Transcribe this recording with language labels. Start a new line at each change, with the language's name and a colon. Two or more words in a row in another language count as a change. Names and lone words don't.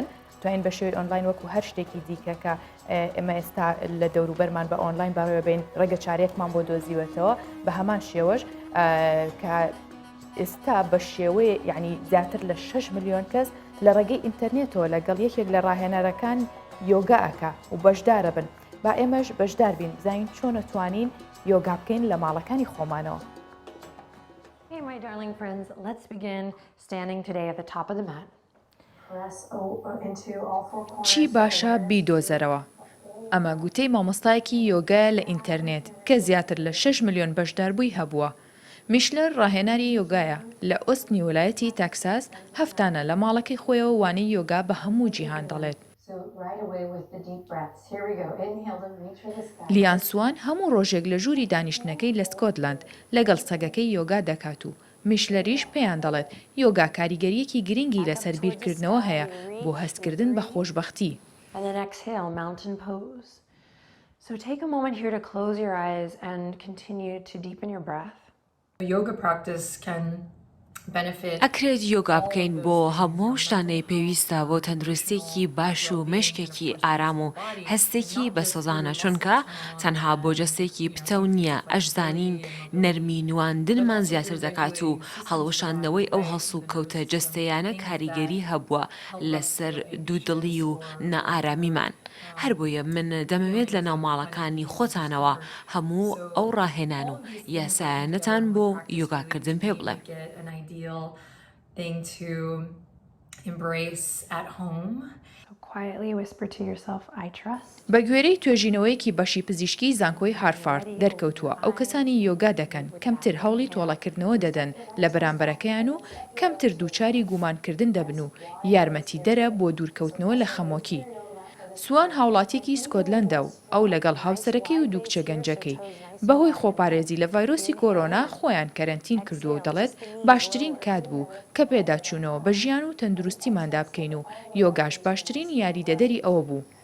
Central Kurdish: توانین بە شێوەی ئۆنلاین وەکو هەر شتێکی دیکە کە ئێمە ئێستا لە دەوروبەرمان بە ئۆنلاین باڕێوە بین ڕێگە چارێکمان بۆ دۆزیوێتەوە بە هەمان شێوەش کە ئێستا بە شێوەیە یعنی زیاتر لە 6 ملیۆن کەس لە ڕێگەی ئینتەرنێتەوە لەگەڵ یەکێک لە ڕاهێنەرەکان یۆگاکە و بەشدارە بن با ئێمەش بەشدار بین بزانین چۆن ئەتوانین یۆگا بکەین لە ماڵەکانی خۆمانەوە.
English: Hey my darling friends, let's begin standing today at the top of the mat.
Central Kurdish: چی باشە بیدۆزەرەوە؟ ئەمە گوتەی مامۆستایەکی یۆگا لە ئینتەرنێت کە زیاتر لە 6 ملیۆن بەشداربووی هەبووە. میشلەر ڕاهێناری یۆگایە لە ئۆستنی وڵایەتی تەکساس هەفتانە لە ماڵەکەی خۆیەوە وانەی یۆگا بە هەموو جیهان دەڵێت. لیان سوان هەموو ڕۆژێک لە ژووری دانیشتنەکەی لە سکۆتلاند لەگەڵ سەگەکەی یۆگا دەکات و میشلەریش پێیان دەڵێت یۆگا کاریگەریەکی گرنگی لەسەر بیرکردنەوە هەیە بۆ هەستکردن بە خۆشبەختی.
English: And then exhale, mountain pose. So take a moment here to close your eyes and continue to deepen your breath. Yoga practice can benefit.
Central Kurdish: ئەکرێت یۆگا بکەین بۆ هەموو شتانەی پێویستە بۆ تەندروستێکی باش و مشکێکی ئارام و هەستێکی بەسەزانە چونکە تەنها بۆ جەستێکی پتە و نییە ئەشزانین نەرمی نواندنمان زیاتر دەکات و هەڵوەشاندنەوەی ئەو هەڵس و کەوتە جەستەیانە کاریگەری هەبووە لەسەر دوودڵی و نەئارامیمان. هەر بۆیە من دەمەوێت لە ناوماڵەکانی خۆتانەوە هەموو ئەو ڕاهێنان و یاسایانەتان بۆ یۆگاکردن پێ بڵێم.
English: Thing to embrace at home. Quietly whisper to yourself, I trust.
Central Kurdish: بە گوێرەی توێژینەوەیەکی بەشی پزیشکی زانکۆی هارفارد دەرکەوتووە ئەو کەسانی یۆگا دەکەن کەمتر هەوڵی تۆڵەکردنەوە دەدەن لە بەرامبەرەکەیان و کەمتر دووچاری گومانکردن دەبن و یارمەتی دەرە بۆ دوورکەوتنەوە لە خەمۆکی. سوان هاوڵاتێکی سکۆتلەندە و ئەو لەگەڵ هاوسەرەکەی و دوو کچە گەنجەکەی بەهۆی خۆپارێزی لە ڤایرۆسی کۆرۆنا خۆیان کەرەنتین کردووە و دەڵێت باشترین کات بوو کە پێداچوونەوە بە ژیان و تەندروستیماندا بکەین و یۆگاش باشترین یاریدەدەری ئەوە بوو.